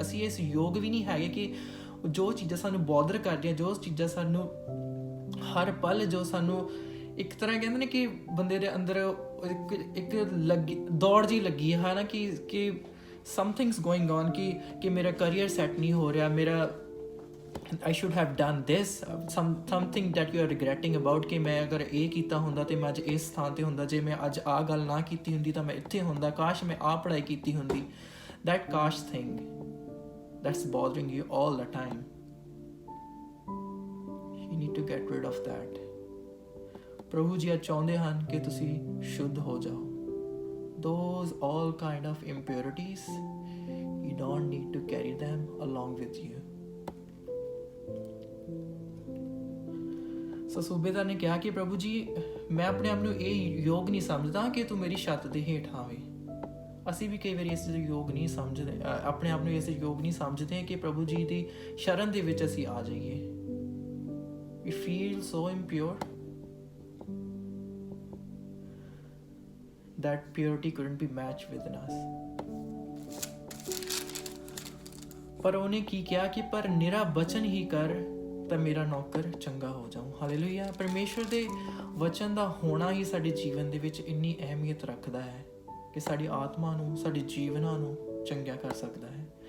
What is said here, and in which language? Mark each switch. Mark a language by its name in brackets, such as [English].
[Punjabi] ਅਸੀਂ ਇਸ ਯੋਗ ਵੀ ਨਹੀਂ ਹੈਗੇ ਕਿ ਜੋ ਚੀਜ਼ਾਂ ਸਾਨੂੰ ਬੌਦਰ ਕਰਦੀਆਂ, ਜੋ ਚੀਜ਼ਾਂ ਸਾਨੂੰ ਹਰ ਪਲ ਜੋ ਸਾਨੂੰ ਇੱਕ ਤਰ੍ਹਾਂ ਕਹਿੰਦੇ ਨੇ ਕਿ ਬੰਦੇ ਦੇ ਅੰਦਰ ਇੱਕ ਦੌੜ ਜਿਹੀ ਲੱਗੀ ਹੈ ਨਾ ਕਿ [English] something's going on [Punjabi] ਕਿ ਮੇਰਾ ਕਰੀਅਰ ਸੈੱਟ ਨਹੀਂ ਹੋ ਰਿਹਾ, ਮੇਰਾ [English] I should have done this, something that you are regretting about [Punjabi] ਕਿ ਮੈਂ ਅਗਰ ਇਹ ਕੀਤਾ ਹੁੰਦਾ ਤੇ ਮੈਂ ਅੱਜ ਇਸ ਥਾਂ ਤੇ ਹੁੰਦਾ, ਜੇ ਮੈਂ ਅੱਜ ਆਹ ਗੱਲ ਨਾ ਕੀਤੀ ਹੁੰਦੀ ਤਾਂ ਮੈਂ ਇੱਥੇ ਹੁੰਦਾ, ਕਾਸ਼ ਮੈਂ ਆਹ ਪੜ੍ਹਾਈ ਕੀਤੀ ਹੁੰਦੀ। [English] That ਕਾਸ਼ thing that's bothering you all the time, you need to get rid of that. [Punjabi] ਪ੍ਰਭੂ ਜੀ ਚਾਹੁੰਦੇ ਹਨ ਕਿ ਤੁਸੀਂ ਸ਼ੁੱਧ ਹੋ ਜਾਓ। [English] Those all kind of impurities, you don't need to carry them along with you. [Punjabi] ਸੋ ਸੂਬੇਦਾਰ ਨੇ ਕਿਹਾ ਕਿ ਪ੍ਰਭੂ ਜੀ ਮੈਂ ਆਪਣੇ ਆਪ ਨੂੰ ਇਹ ਯੋਗ ਨਹੀਂ ਸਮਝਦਾ ਕਿ ਤੂੰ ਮੇਰੀ ਛੱਤ ਦੇ ਹੇਠ ਆਵੇਂ। ਅਸੀਂ ਵੀ ਕਈ ਵਾਰੀ ਇਸ ਯੋਗ ਨਹੀਂ ਸਮਝਦੇ, ਆਪਣੇ ਆਪ ਨੂੰ ਇਸ ਯੋਗ ਨਹੀਂ ਸਮਝਦੇ ਕਿ ਪ੍ਰਭੂ ਜੀ ਦੀ ਸ਼ਰਨ ਦੇ ਵਿੱਚ ਅਸੀਂ ਆ ਜਾਈਏ। [English] We feel so impure that purity couldn't be matched within us. [Punjabi] ਪਰ ਉਹਨੇ ਕੀ ਕਿਹਾ ਕਿ ਪਰ ਨਿਰਾ ਬਚਨ ਹੀ ਕਰ ਤਾਂ ਮੇਰਾ ਨੌਕਰ ਚੰਗਾ ਹੋ ਜਾਊ। ਹਾਲੇਲੂਇਆ। ਪਰਮੇਸ਼ਰ ਦੇ ਵਚਨ ਦਾ ਹੋਣਾ ਹੀ ਸਾਡੇ ਜੀਵਨ ਦੇ ਵਿੱਚ ਇੰਨੀ ਅਹਿਮੀਅਤ ਰੱਖਦਾ ਹੈ ਕਿ ਸਾਡੀ ਆਤਮਾ ਨੂੰ, ਸਾਡੇ ਜੀਵਨਾਂ ਨੂੰ ਚੰਗਾ ਕਰ ਸਕਦਾ ਹੈ।